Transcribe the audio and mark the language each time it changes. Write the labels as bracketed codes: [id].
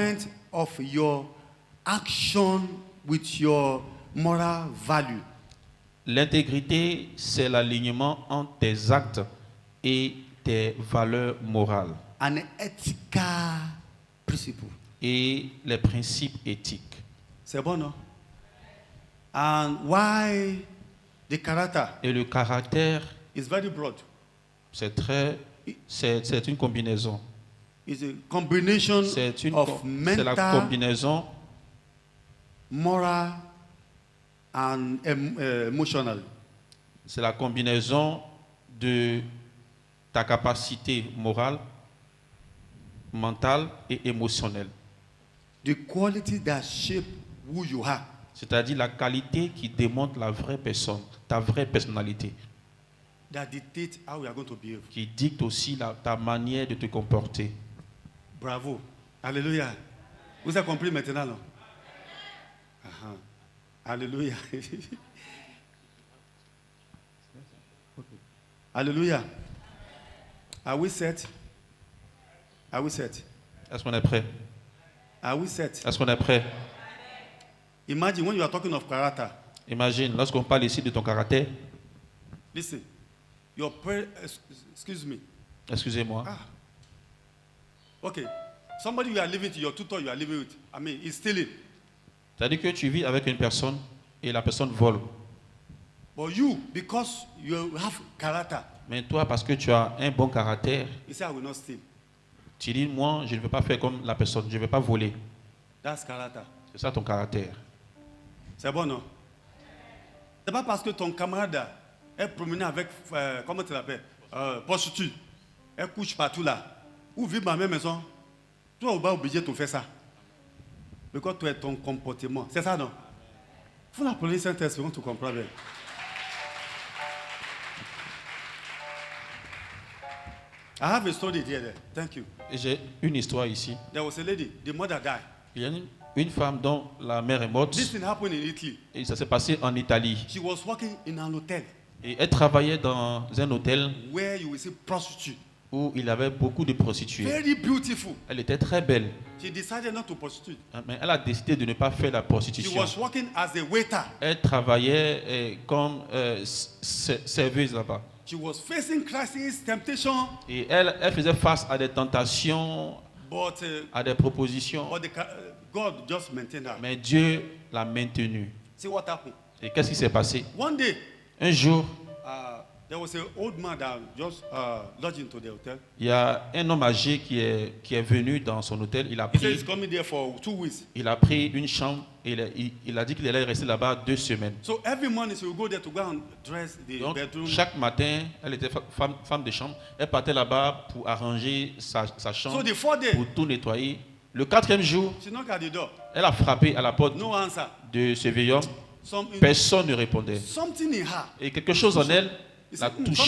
[en] alignment of your action with your moral value. [fr] L'intégrité, c'est l'alignement entre tes actes et tes valeurs morales [en] An ethical principle. [fr] et les principes éthiques. C'est bon, non? [en] And why the character [fr] Et le caractère, [en] is very broad. [fr] c'est une combinaison. [en] It's a combination [fr] C'est [en] of [fr] la [en] mental, [fr] combinaison [en] moral, and emotional. [fr] C'est la combinaison de ta capacité morale, mentale et émotionnelle. [en] The quality that shape who you are. [fr] C'est-à-dire la qualité qui démontre la vraie personne, ta vraie personnalité. [en] that dictate how we are going to behave. [fr] qui dicte aussi ta manière de te comporter. Bravo. Alléluia. Vous avez compris maintenant, non? Alléluia. Alléluia. [en] Are we set? Are we set? [fr] Est-ce qu'on est prêt? [en] Are we set? [fr] Est-ce qu'on est prêt? [en] Imagine when you are talking of character. [fr] Imagine, lorsqu'on parle ici de ton caractère, [en] Listen. Your prayer, excuse me. [fr] excusez-moi, [en] Okay. Somebody you are living to, your tutor you are living with, I mean, is stealing. [fr] c'est-à-dire que tu vis avec une personne et la personne vole. [en] But you, because you have character, [fr] Mais toi, parce que tu as un bon caractère, [en] you say, I will not steal. [fr] tu dis, moi, je ne veux pas faire comme la personne, je ne vais pas voler. [en] That's character. [fr] C'est ça ton caractère. C'est bon, non? C'est pas parce que ton camarade est promené avec, comment tu l'appelles, prostituée, elle couche partout là, ou vit dans la même maison, toi, on va obligé de te faire ça. Mais quand tu es ton comportement, c'est ça, non? Il faut l'appeler Saint-Esprit pour que tu comprennes. [en] I have a story there. Thank you. [fr] Et j'ai une histoire ici. [en] There was a lady, the mother died. [fr] Il y a une femme dont la mère est morte [en] This thing happened in Italy. [fr] et ça s'est passé en Italie. [en] She was working in an hotel [fr] Et elle travaillait dans un hôtel [en] where you will see prostitutes. [fr] où il y avait beaucoup de prostituées. [en] Very beautiful. [fr] Elle était très belle, [en] She decided not to prostitute. [fr] mais elle a décidé de ne pas faire la [en] She [fr] prostitution. [en] was working as a waiter. [fr] Elle travaillait comme serveuse là-bas. [en] She was facing crisis, temptation, [fr] Et elle faisait face à des tentations, [en] but [fr] à des propositions. [en] God just maintained her. [fr] Mais Dieu l'a maintenue. [en] See what happened? [fr] Et qu'est-ce qui s'est passé? [en] One day, [fr] Un jour, [en] there was an old man that just lodged into the hotel. [fr] il y a un homme âgé qui est venu dans son hôtel. [en] He said he's coming there for 2 weeks. [fr] Il a pris une chambre et il a dit qu'il allait rester là-bas 2 semaines. [en] So every morning she would go there to go and dress the [fr] Donc, [en] bedroom. [fr] chaque matin, elle était femme de chambre. Elle partait là-bas pour arranger sa chambre, [en] So the 4th day, [fr] pour tout nettoyer. Le 4e jour, [en] she knocked at the door. [fr] elle a frappé à la porte [en] No answer. [fr] de ce vieil homme. Personne ne répondait. [en] Something in her. [fr] Et quelque chose en elle l'a touché.